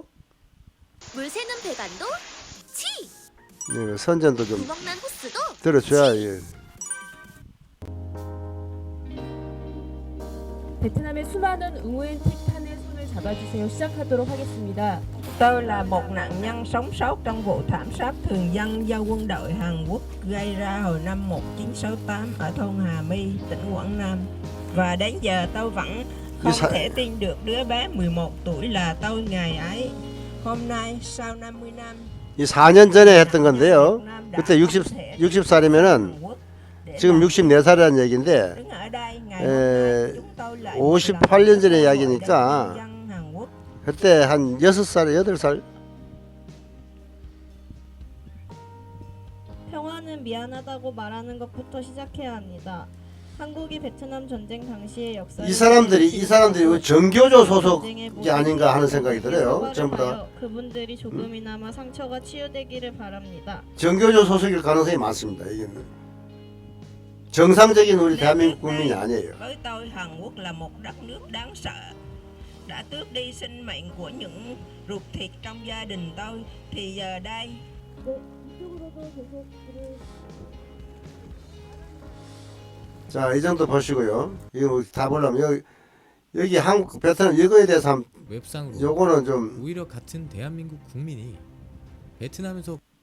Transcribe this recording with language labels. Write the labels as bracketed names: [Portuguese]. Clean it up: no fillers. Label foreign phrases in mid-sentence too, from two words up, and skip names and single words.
[Korean] 물 새는 배관도 치! 네, 선전도 좀 구멍난 호스도 들어줘야 예. 베트남의 수많은 응우엔 티탄의 손을 잡아주세요. 시작하도록 하겠습니다. [Vietnamese] Tôi là một nạn nhân sống sót trong vụ thảm sát thường dân do quân đội Hàn Quốc gây ra hồi năm 1968 ở thôn Hà My, tỉnh Quảng Nam. Và đến giờ tôi vẫn không thể tin được đứa bé 11 tuổi là tôi ngày ấy. Hôm nay sau 50 năm [Korean] 이 4년 전에 했던 건데요. 그때 60살이면은 지금 64살이라는 얘기인데 [Vietnamese] đứng ở đây ngày hôm nay chúng tôi lại [Korean] 58년 전의 이야기니까 그때 한 6살, 8살 평화는 미안하다고 말하는 것부터 시작해야 합니다. 한국이 베트남 전쟁 당시의 역사를 이 사람들이 정교조 소속이 아닌가 하는 생각이 들어요. 전부 다 그분들이 조금이나마 상처가 치유되기를 바랍니다. 정교조 소속일 가능성이 많습니다. 이게 정상적인 우리 대한민국 국민이 아니에요. [Vietnamese] với tôi Hàn Quốc là một đất nước đáng sợ, đã tước đi sinh mệnh của những ruột thịt trong gia đình tôi, thì giờ đây [Korean] 자, 이 정도 보시고요. 이거 다 보려면 여기 한국 베트남 이거에 대해서 한번 웹상으로 요거는 좀 오히려 같은 대한민국 국민이 베트남에서